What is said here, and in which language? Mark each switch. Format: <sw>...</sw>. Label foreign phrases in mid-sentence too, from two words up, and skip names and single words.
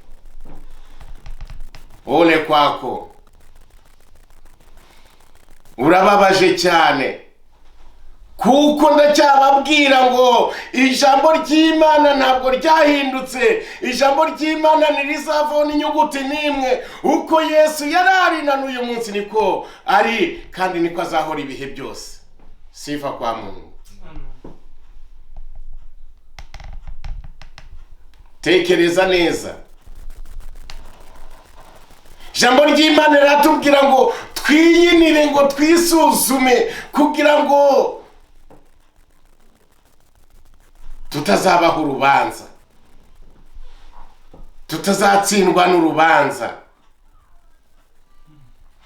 <sw>Ole kwako,</sw> <rw>urababaje cyane, kuko ndacyababwira ngo ijambo ry'Imana ntabwo ryahindutse. Ijambo ry'Imana ntirizavaho n'inyuguti n'imwe. Uko Yesu yari ari na n'uyu munsi niko ari, kandi niko azahora ibihe byose.</rw> <sw>Sifa kwa Mungu.</sw> <rw>Tekereza neza. Ijambo ry'Imana riratubwira ngo twiyinire, ngo twisuzume, kugira ngo tutazabaho urubanza, tutazatsindwa n'urubanza.</rw>